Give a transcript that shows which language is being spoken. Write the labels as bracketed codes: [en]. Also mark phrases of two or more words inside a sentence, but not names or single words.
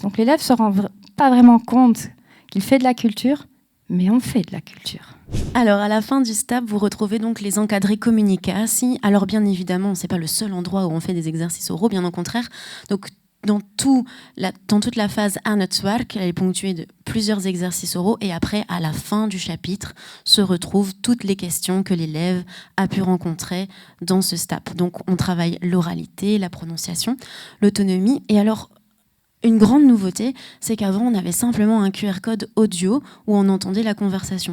[fr] Donc l'élève ne se rend pas vraiment compte qu'il fait de la culture, mais on fait de la culture. Alors, à la fin du STAP, vous retrouvez donc les encadrés communicatie. Alors, bien évidemment, ce n'est pas le seul endroit où on fait des exercices oraux, bien au contraire. Donc, dans toute la phase [nl] aan het werk, [fr] elle est ponctuée de plusieurs exercices oraux et après, à la fin du chapitre, se retrouvent toutes les questions que l'élève a pu rencontrer dans ce STAP. Donc, on travaille l'oralité, la prononciation, l'autonomie. Et alors, une grande nouveauté, c'est qu'avant, on avait simplement un QR code audio où on entendait la conversation.